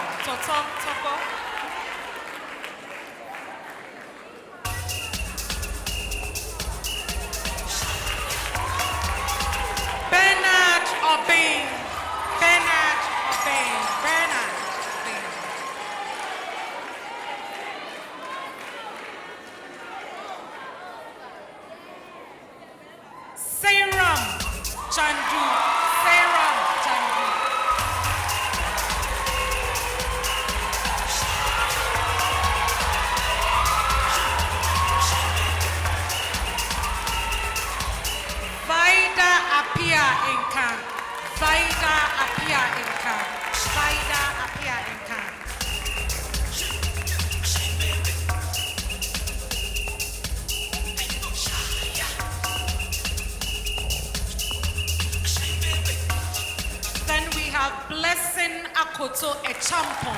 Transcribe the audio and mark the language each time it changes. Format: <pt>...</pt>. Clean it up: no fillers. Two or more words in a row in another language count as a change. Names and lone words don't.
<en>Toto, Topo. Bernard Obin. Bernard Obin. Bernard Obin. Seiram Chandu. Seiram Chandu. Vaida Apia Inka. Vaida Apia Inka. Vaida Apia Inka. Then we have Blessing Akoto Echampon.</en>